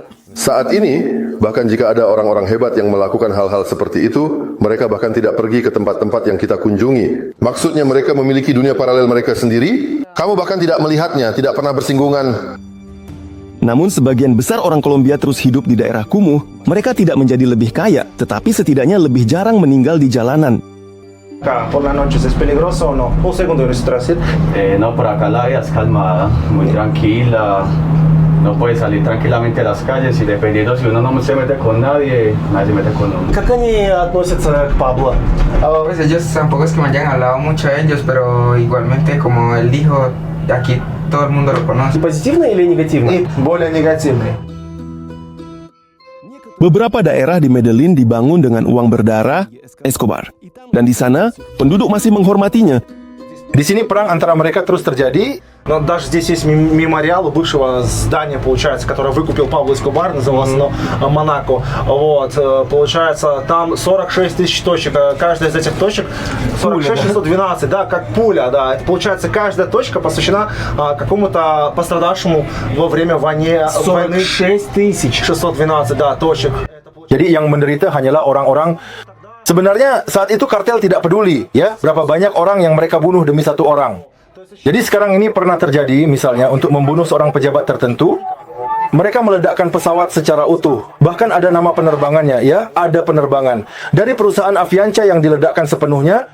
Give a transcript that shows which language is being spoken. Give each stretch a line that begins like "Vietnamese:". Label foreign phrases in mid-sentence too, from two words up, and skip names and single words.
Indonesian: Saat ini, bahkan jika ada orang-orang hebat yang melakukan hal-hal seperti itu, mereka bahkan tidak pergi ke tempat-tempat yang kita kunjungi. Maksudnya mereka memiliki dunia paralel mereka sendiri, kamu bahkan tidak melihatnya, tidak pernah bersinggungan. Namun sebagian besar orang Kolombia terus hidup di daerah kumuh, mereka tidak menjadi lebih kaya, tetapi setidaknya lebih jarang meninggal di jalanan.
Spanish: ¿Por la noche es peligroso o no? Un segundo, registración. No, por acá la vida es calmada, muy tranquila. No puede salir tranquilamente a las calles y dependiendo si uno no se mete con nadie, nadie se mete con uno.
Russian: Как они относятся к Пабло?
Spanish: Pues ellos tampoco es que me hayan hablado mucho a ellos, pero igualmente como él dijo, aquí todo el mundo lo conoce.
Russian: Позитивный или негативный? Более негативный.
Indonesian: Beberapa daerah di Medellin dibangun dengan uang berdarah Escobar. Dan di sana, penduduk masih menghormatinya. Di sini perang antara mereka terus terjadi.
Russian: Но даже здесь есть мемориал у бывшего здания, получается, которое выкупил Пабло Эскобар, называлось оно Монако. Вот, получается, там 46 тысяч точек. Каждая из этих точек 46 612, да, как пуля, да. Это, получается, каждая точка посвящена какому-то пострадавшему во время войны. 46 612, да, точек.
Indonesian: Jadi yang menderita hanyalah orang-orang. Sebenarnya saat itu kartel tidak peduli, ya, berapa banyak orang yang mereka bunuh demi satu orang. Jadi sekarang ini pernah terjadi, misalnya untuk membunuh seorang pejabat tertentu, mereka meledakkan pesawat secara utuh. Bahkan ada nama penerbangannya, ya, ada penerbangan. Dari perusahaan Avianca yang diledakkan sepenuhnya.